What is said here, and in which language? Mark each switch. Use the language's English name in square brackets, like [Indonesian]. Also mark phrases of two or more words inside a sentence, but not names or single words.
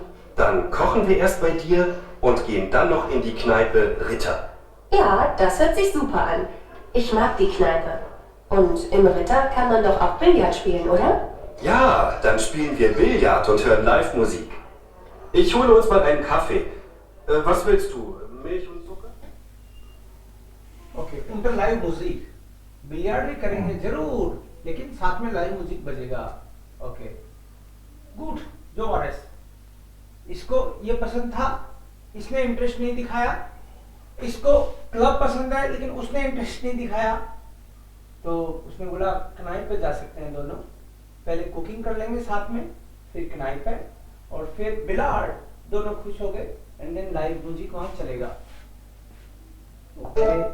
[German] Dann kochen wir erst bei dir und gehen dann noch in die Kneipe Ritter. Ja, das hört sich super an. Ich mag die Kneipe. Und im Ritter kann man doch auch Billard spielen, oder? Ja, dann spielen wir Billard und hören Live-Musik. Ich hole uns mal einen Kaffee. Was willst du? Milch und Zucker? [Hindi] ओके उन पर [English] live music [Hindi] बिलियर्ड भी करेंगे जरूर लेकिन साथ में [English] live music [Hindi] बजेगा [English] okay good [Hindi] जो वारेस इसको ये पसंद था इसने इंटरेस्ट नहीं दिखाया इसको क्लब पसंद है लेकिन उसने इंटरेस्ट नहीं दिखाया तो उसने बोला कनाइप पे जा सकते हैं दोनों पहले कुकिंग कर लेंगे साथ में फिर कनाइप पे और फिर बिलार्ड दोनों खुश हो गए [English] and then live music [Hindi] वहां चलेगा ओके